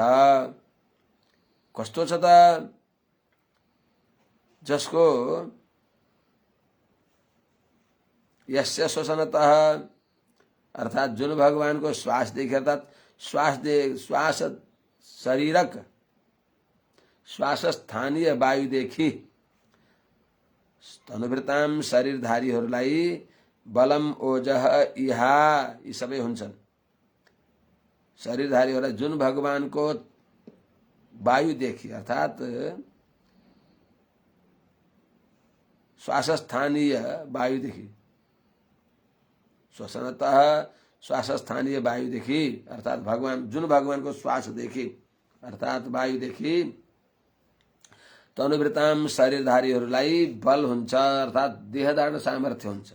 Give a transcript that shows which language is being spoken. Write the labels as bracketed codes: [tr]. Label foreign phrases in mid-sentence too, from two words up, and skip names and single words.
[ne] कस्तो छ त जसको [sa] यस्य श्वसनतः [ne] अर्थात जुन भगवान को श्वास देखि अर्थात श्वास शरीरक श्वास स्थानीय वायु देखि तनुभृताम शरीरधारीहरूलाई [sa] बलम ओजह इहा [ne] यी सबै हुन्छन्। शरीरधारीहरूलाई जुन भगवान को वायु देखि अर्थात श्वास स्थानीय वायु देखि श्वसनतः श्वास स्थानीय वायु देखि अर्थात भगवान जुन भगवान को श्वास देखि अर्थात वायु देखि तनुभृताम शरीरधारीहरूलाई बल हुन्छ अर्थात देह धारण सामर्थ्य हुन्छ।